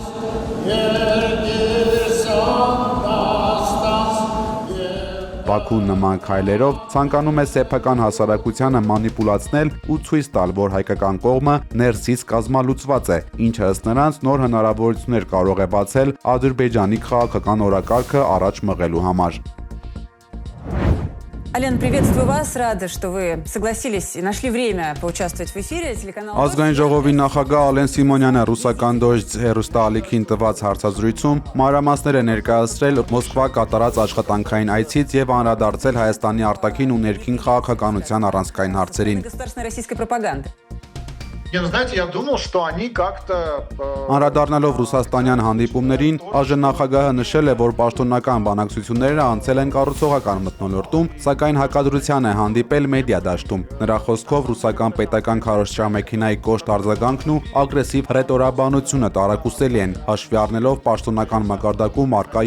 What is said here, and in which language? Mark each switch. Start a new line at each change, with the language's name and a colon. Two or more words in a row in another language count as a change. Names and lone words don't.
Armenian: Բաքուն նման քայլերով ցանկանում է սեփական հասարակությանը մանիպուլացնել ու ցույց տալ, որ հայկական կողմը ներսից կազմալուծված է, ինչը ըստ նրանց նոր հնարավորություններ կարող է բացել Ադրբեջանի քաղաքական օրակարգը առաջ մղելու համար։
Russian: Ален, приветствую вас. Рада, что вы согласились и нашли время поучаствовать в эфире. Телеканал
Armenian: Ազգային ժողովի նախագահ Ալեն Սիմոնյանը ռուսական դոժձ հեռուստաալիքին տված հարցազրույցում մանրամասներ է ներկայացրել Մոսկվա կատարած աշխատանքային այցից եւ անդրադարձել Հայաստանի արտաքին ու ներքին քաղաքականության առանցքային հարցերին։
Russian: государственной российской пропаганды. Знаете, я думал, что они как-то...
Armenian: Անդրադառնալով ռուսաստանյան հանդիպումներին, ԱԺ նախագահը նշել է, որ պաշտոնական բանակցությունները անցել են կառուցողական մթնոլորտում, սակայն հակադրության է հանդիպել մեդիադաշտում։ Նրա խոսքով ռուսական պետական քարոզչամեքենայի կոշտ արձագանքն ու ագրեսիվ հռետորաբանությունը տարակուսելի են, հաշվի առնելով պաշտոնական մակարդակում առկա